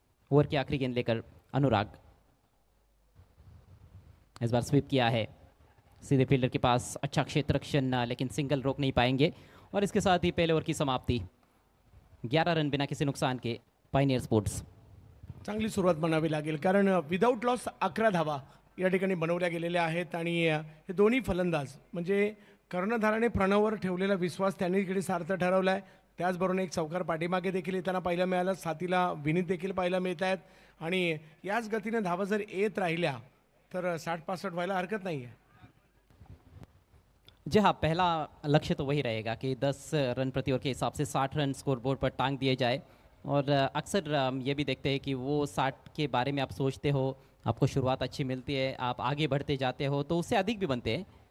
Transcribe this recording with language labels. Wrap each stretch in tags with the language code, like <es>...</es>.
<hi>Over की आखिरी गेंद लेकर अनुराग, इस बार स्वीप किया है सीधे फील्डर के पास। अच्छा क्षेत्र रक्षण, लेकिन सिंगल रोक नहीं पाएंगे। और इसके साथ ही पहले ओवर की समाप्ति, 11 रन बिना किसी नुकसान के पायनियर स्पोर्ट्स।</hi> <mr>चांगली सुरुवात म्हणावी लागेल, कारण विदाऊट लॉस 11 धावा या ठिकाणी बनवल्या गेलेल्या आहेत. आणि हे दोन्ही फलंदाज म्हणजे कर्णधाराने प्रणववर ठेवलेला विश्वास त्यांनी इकडे सार्थ ठरवला आहे. त्याचबरोबर एक चौकार पाठीमागे देखील येताना पाहायला मिळालं. साथीला विनीत देखील पाहायला मिळत आहेत. आणि याच गतीने धावा जर येत राहिल्या तर 60-65 व्हायला हरकत नाही आहे.</mr> <hi>जी हाँ, पहला लक्ष्य तो वही रहेगा कि 10 रन प्रति ओवर के हिसाब से 60 रन स्कोर बोर्ड पर टांग दिए जाए। और अक्सर हम ये भी देखते हैं कि वो 60 के बारे में आप सोचते हो, आपको शुरुआत अच्छी मिलती है, आप आगे बढ़ते जाते हो तो उससे अधिक भी बनते हैं।</hi>